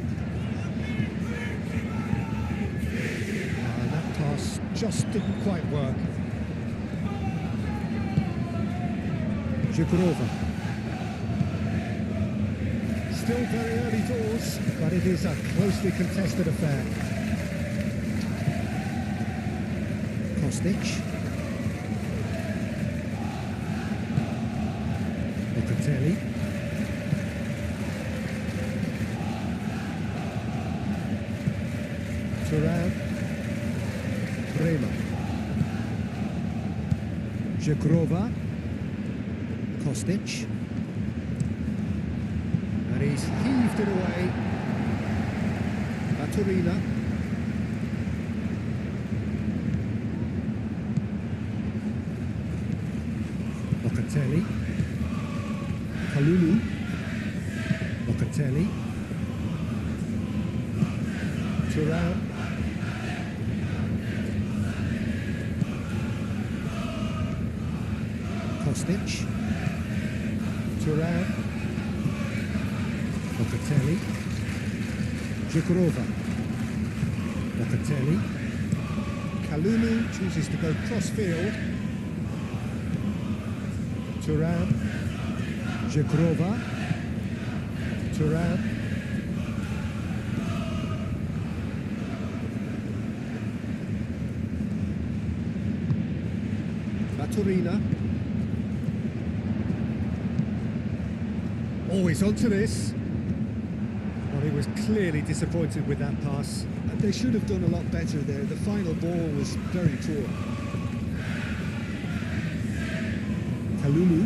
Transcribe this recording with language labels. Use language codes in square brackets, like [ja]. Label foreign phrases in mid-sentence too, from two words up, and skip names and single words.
[en] That pass just didn't quite work. Jagrova. Still very early doors, but it is a closely contested affair. Kostic. Locatelli. Turin. Rema. Jagrova. Kostic. And he's heaved it away. Turina. Locatelli. Kalulu. Locatelli. Turin. Kostic. Turin. Locatelli. Jagrova. Locatelli. Kalulu chooses to go cross-field. Turin. Jagrova. Turin. Turina. Oh, he's onto this. Well, he was clearly disappointed with that pass. They should have done a lot better there. The final ball was very poor. Kalulu.